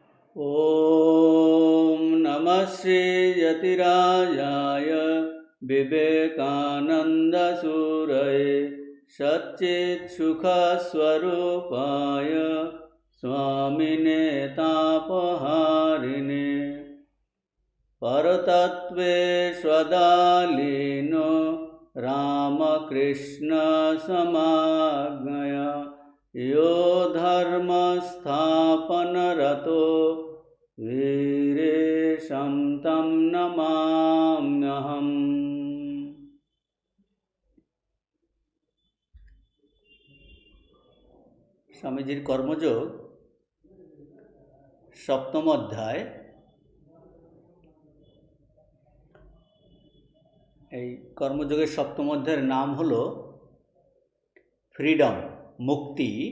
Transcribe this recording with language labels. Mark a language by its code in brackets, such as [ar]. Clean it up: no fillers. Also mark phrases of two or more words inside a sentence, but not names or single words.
[sa] ॐ नमः श्रीयतिराजाय विवेकानन्दसूरये सच्चित्सुखस्वरूपाय स्वामिने तापहारिणे परतत्त्वे स्वदालीनो रामकृष्णसमाज्ञया यो धर्मस्थापनरतो वीरेशं तं नमाम्यहम्। [bn] স্বামীজির কর্মযোগ সপ্তম অধ্যায়। এই কর্মযোগের সপ্তম অধ্যায়ের নাম হলো ফ্রিডম, মুক্তি।